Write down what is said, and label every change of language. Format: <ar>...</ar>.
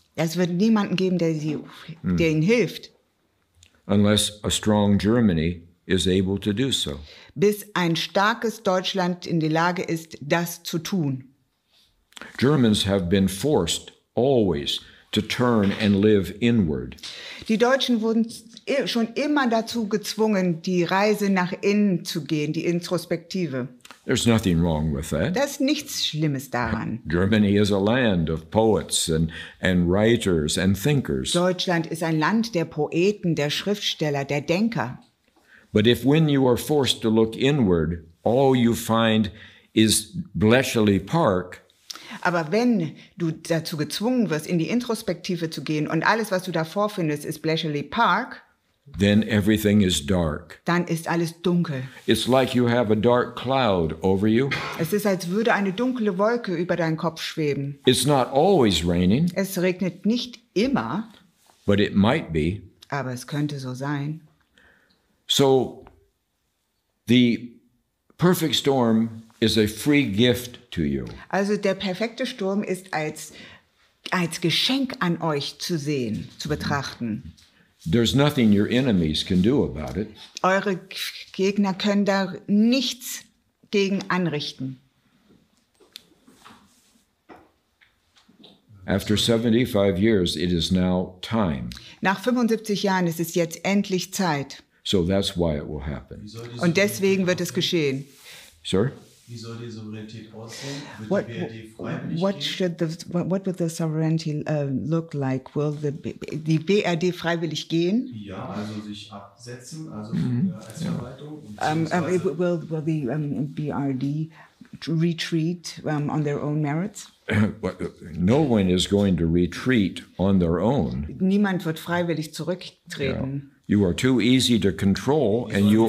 <de>Es wird niemanden geben, der ihnen hilft,</de> <en>unless a strong Germany is able to do so.</en> <de>bis ein starkes Deutschland in der Lage ist, das zu tun.</de> <en>Germans have been forced always to turn and live inward.</en> <de>Die Deutschen wurden schon immer dazu gezwungen, die Reise nach innen zu gehen, die Introspektive.</de> <en>There's nothing wrong with that.</en> <de>Da ist nichts Schlimmes daran.</de> <en>Germany is a land of poets and writers and thinkers.</en> <de>Deutschland ist ein Land der Poeten, der Schriftsteller, der Denker.</de> <en>But if when you are forced to look inward, all you find is Bletchley Park,</en> <de>Aber wenn du dazu gezwungen wirst, in die Introspektive zu gehen und alles, was du da vorfindest, ist Bletchley Park,</de> <en>then everything is dark.</en> <de>dann ist alles dunkel.</de> <en>It's like you have a dark cloud over you.</en> <de>Es ist, als würde eine dunkle Wolke über deinen Kopf schweben.</de> <en>It's not always raining,</en> <de>Es regnet nicht immer,</de> <en>but it might be.</en> <de>aber es könnte so sein.</de> <en>So the perfect storm is a free gift to you.</en> <de>Also der perfekte Sturm ist als als Geschenk an euch zu sehen, zu betrachten.</de> <en>There's nothing your enemies can do about it.</en> <de>Eure Gegner können da nichts gegen anrichten.</de> <en>After 75 years, it is now time.</en> <de>Nach 75 Jahren ist es jetzt endlich Zeit.</de> <en>So that's why it will happen.</en> <de>Und deswegen wird es geschehen.</de> <en>Sir?</en> <de>Wie soll die Souveränität aussehen?</de> <en>What,</en> <de>Wird die BRD freiwillig</de> <en>what would the sovereignty look like?</en> <de>Will die BRD freiwillig gehen? Ja, also sich absetzen, also als Verwaltung.</de> <en>Will the BRD retreat on their own merits? No one is going to retreat on their own.</en> <de>Niemand wird freiwillig zurücktreten.</de> <en>You are too easy to control, and</en>